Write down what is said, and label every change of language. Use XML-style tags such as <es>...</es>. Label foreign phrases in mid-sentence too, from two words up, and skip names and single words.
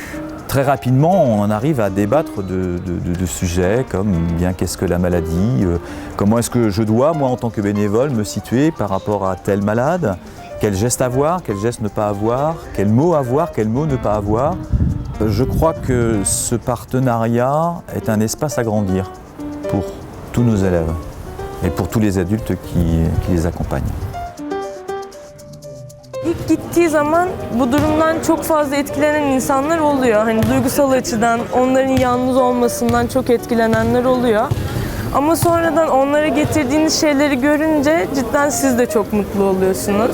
<fr>Très rapidement, on en arrive à débattre de sujets comme bien qu'est-ce que la maladie, comment est-ce que je dois, moi en tant que bénévole, me situer par rapport à tel malade, quel geste avoir, quel geste ne pas avoir, quel mot ne pas avoir. Je crois que ce partenariat est un espace à grandir. pour tous nos élèves et pour tous les adultes qui les accompagnent.</fr> <tr>İlk gittiği zaman bu durumdan çok fazla etkilenen insanlar oluyor. Hani duygusal açıdan onların yalnız olmasından çok etkilenenler oluyor. Ama sonradan onlara getirdiğiniz şeyleri görünce cidden siz de çok mutlu oluyorsunuz.</tr>